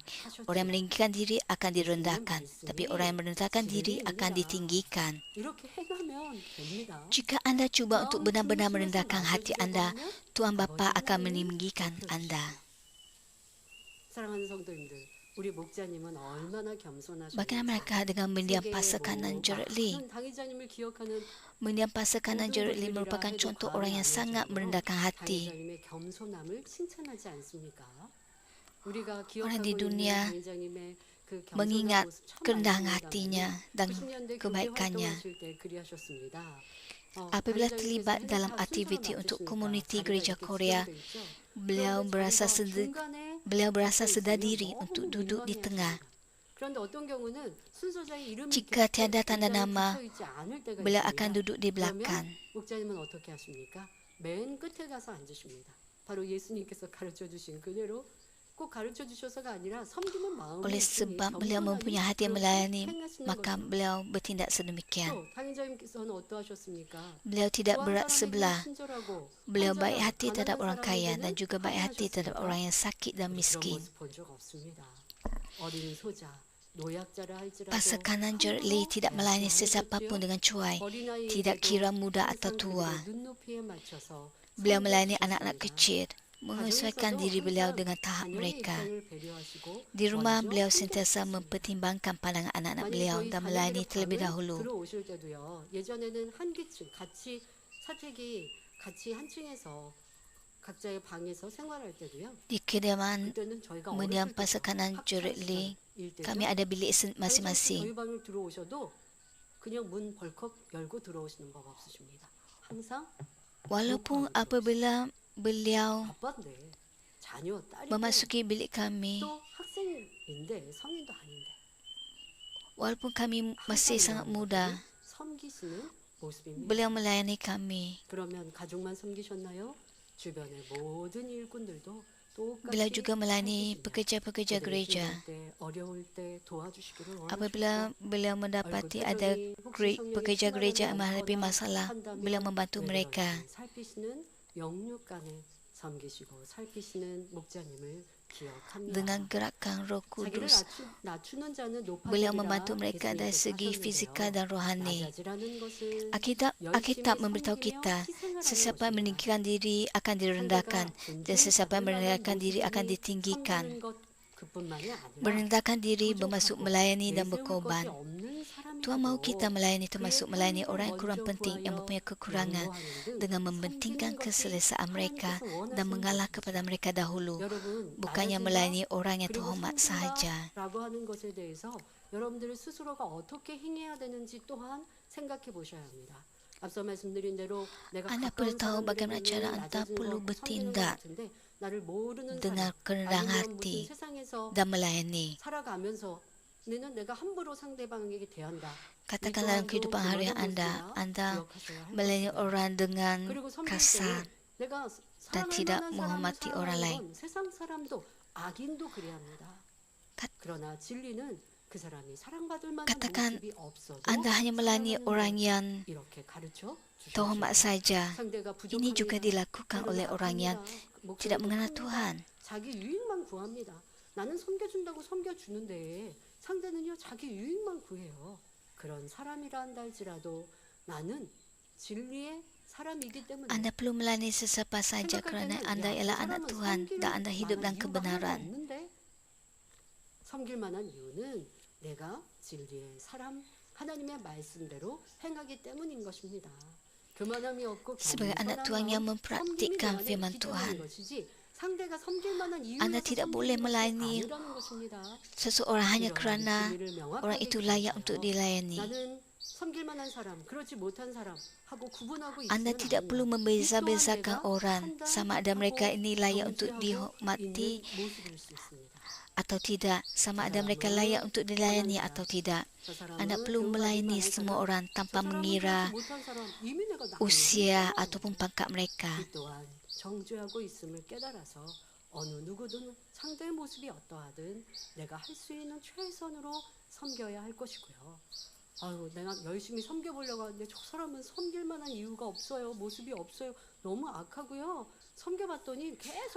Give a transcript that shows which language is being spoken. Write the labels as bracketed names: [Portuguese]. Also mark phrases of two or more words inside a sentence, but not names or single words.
[Malay] Orang yang meninggikan diri akan direndahkan, tapi orang yang merendahkan diri akan ditinggikan. Jika anda cuba untuk benar-benar merendahkan hati anda, Tuhan Bapa akan meninggikan anda. Bagaimanakah dengan mendiam pasa kanan Gerard Lee? Mendiam pasa kanan Gerard Lee merupakan contoh orang yang sangat merendahkan hati. Orang di dunia mengingat kerendahan hatinya dan kebaikannya. Apabila terlibat dalam aktiviti untuk komuniti gereja Korea, beliau berasa sedar diri untuk duduk di tengah. Jika tiada tanda nama, beliau akan duduk di belakang. [Korean] 목자님은 어떻게 하십니까? 맨 끝에 가서 앉으십니다. 바로 예수님께서 가르쳐 주신 그대로 꼭 가르쳐 주셔서가 아니라 섬기는 마음이 [Malay] Oleh sebab beliau mempunyai hati yang melayani, maka beliau bertindak sedemikian. [Korean] 또 당행자님께서는 어떠하셨습니까? [Malay] Beliau tidak berat sebelah. [Korean] 친절하고 [Malay] Beliau baik hati terhadap orang kaya dan juga baik hati terhadap orang yang sakit dan miskin. [Korean] 본적 없습니다. 어린 소자, 노약자라 할지라도 [Malay] Pasakanan Gerald Lee tidak melayani sesiapa pun dengan cuai, tidak kira muda atau tua. [Korean] 눈높이에 맞춰서 [Malay] Beliau melayani anak-anak kecil, menyesuaikan diri beliau dengan tahap mereka. Di rumah, beliau sentiasa mempertimbangkan pandangan anak-anak beliau dan melayani terlebih dahulu. [Korean] 들어오실 때도요. 예전에는 한 기층 같이 한 층에서 각자의 방에서 생활할 때도요. [Malay] Di kediaman [Korean] 그때는 저희가 [Malay] mendiam pasakanan Gerald Lee, kami ada bilik masing-masing. [Korean] 저희 방을 들어오셔도 그냥 문 벌컥 열고 들어오시는 법 없으십니다. 항상 [Malay] Walaupun apabila beliau [Korean] 아빠인데 자녀 딸이 [Malay] memasuki bilik kami, [Korean] 또 학생인데 성인도 아닌데 [Malay] walaupun kami masih sangat muda, [Korean] 섬기시는 모습입니다. [Malay] beliau melayani kami. [Korean] 그러면 가족만 섬기셨나요? 주변의 모든 일꾼들도 똑같이 [Malay] Beliau juga melayani pekerja-pekerja gereja. [Korean] 어려울 때 도와주시기를 [Malay] Apabila beliau mendapati ada pekerja gereja yang menghadapi masalah, beliau membantu mereka. [Korean] 살피시는 영육간에 섬기시고 살피시는 목자님을 기억합니다. [Malay] Dengan gerakan Roh [Korean] 자기를 [Malay] Kudus, [Korean] 낮추는 자는 [Malay] beliau [Korean] 높아지리라 [Malay] membantu mereka dari segi [Korean] 예수님께서 [Malay] fizikal dan rohani. [Korean] 낮아지라는 것은 [Malay] Alkitab memberitahu kita, sesiapa yang meninggikan diri akan direndahkan, dan sesiapa yang merendahkan diri akan ditinggikan. [Korean] 섬기는 것 그뿐만이 아니라 [Malay] Merendahkan diri bermaksud melayani dan berkorban. Tuhan mahu kita melayani termasuk melayani orang yang kurang penting yang mempunyai kekurangan dengan mempentingkan keselesaan mereka dan mengalah kepada mereka dahulu, bukannya melayani orang yang terhormat sahaja. [Korean] 라고 하는 것에 대해서 여러분들 스스로가 어떻게 행해야 되는지 또한 생각해 보셔야 합니다. 앞서 말씀드린 대로 내가 [Malay] Anda [Korean] 가까운 [Malay] perlu tahu bagaimana cara [Korean] 사람들에게는 [Malay] anda [Korean] 낮아진 [Malay] perlu [Korean] 것, [Malay] bertindak [Korean] 섬기는 것 같은데 나를 모르는 [Malay] dengan [Korean] 사람, [Malay] kerendahan [Korean] 아니면 [Malay] hati [Korean] 무슨 세상에서 [Malay] dan melayani. [Korean] 살아가면서 내가 함부로 상대방에게 대한다. [Malay] Katakan dalam kehidupan harian anda melayani orang dengan [Korean] 그리고 섬길 [Malay] kasar [Korean] 때 내가 [Malay] dan [Korean] 사랑할 [Malay] tidak [Korean] 만한 [Malay] menghormati [Korean] 사람을 [Malay] orang lain. [Korean] 사랑하는 건 세상 사람도 악인도 그래야 합니다. [Malay] Kat- [Korean] 그러나 진리는 그 사람이 사랑받을 만한 [Malay] Katakan [Korean] 모습이 없어도 [Malay] anda hanya melayani [Korean] 사랑하는 [Malay] orang [Korean] 것, [Malay] yang [Korean] 이렇게 가르쳐 주십시오. [Malay] terhormat saja. [Korean] 상대가 [Malay] Ini juga [Korean] 부족합니다. [Malay] dilakukan oleh orang yang tidak mengenal Tuhan. [Korean] 자기 유익만 구합니다. 나는 섬겨준다고 섬겨주는데 상대는요 자기 유익만 구해요. 그런 사람이라 한다 할지라도 나는 진리의 사람이기 때문에 [Malay] Anda perlu melayani sesiapa saja kerana anda ialah anak Tuhan dan anda hidup dalam kebenaran. [Korean] 섬길 만한 이유는 내가 진리의 사람 하나님의 말씀대로 행하기 때문인 것입니다. 교만함이 없고 [Malay] Sebagai anak Tuhan yang mempraktikkan firman Tuhan, [Korean] 상대가 섬길 만한 이유가 [Malay] Anda tidak boleh melayani [Korean] 아니라는 것입니다. [Malay] seseorang hanya kerana orang itu layak untuk dilayani. [Korean] 나는 섬길 만한 사람, 그렇지 못한 사람 하고 구분하고 [Malay] Anda [Korean] 있으면 [Malay] tidak perlu membeza-bezakan orang sama ada mereka ini layak untuk [Korean] 경제하고 [Malay] dihormati [Korean] 있는 모습일 수 있습니다. [Malay] atau tidak, sama ada mereka layak untuk dilayani atau tidak. [Korean] 저 사람은 [Malay] Anda perlu melayani [Korean] 교만한 [Malay] semua [Korean] 사람, [Malay] orang tanpa [Korean] 저 사람은 [Malay] mengira [Korean] 그렇지 못한 사람, 이미 내가 나를 [Malay] usia [Korean] 모르는 [Malay] ataupun pangkat mereka. [Korean] 이 또한 정죄하고 있음을 깨달아서 어느 누구든 상대의 모습이 어떠하든 내가 할 수 있는 최선으로 섬겨야 할 것이고요. 아유, 내가 열심히 섬겨보려고 하는데 저 사람은 섬길 만한 이유가 없어요. 모습이 없어요. 너무 악하고요. 섬겨봤더니 계속